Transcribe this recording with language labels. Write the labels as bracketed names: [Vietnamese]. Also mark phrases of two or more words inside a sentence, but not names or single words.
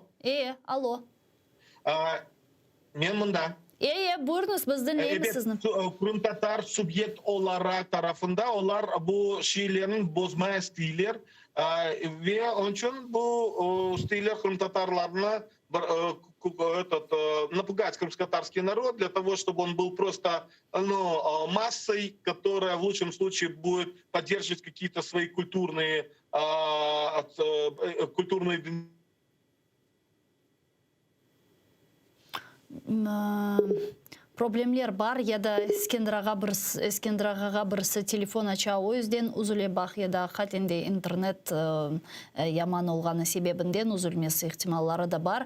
[Crimean Tatar] Alo. Men mında. Buyurunuz biz dinleyelim Evet, sizni. Kırım Tatar subjekt olarak tarafında onlar bu şeylerin bozma istiyorlar ve onun için bu istiyorlar Kırım Tatarlarını [Russian] напугать крымско-татарский народ для того, чтобы он был просто массой, которая в лучшем случае будет поддерживать какие-то свои культурные [Crimean Tatar] Problemler var ya da İskender Ağa'ga birisi telefon açağı o yüzden uzule bak ya da hatinde internet yaman olğanı sebebinden uzulması ihtimalları da var.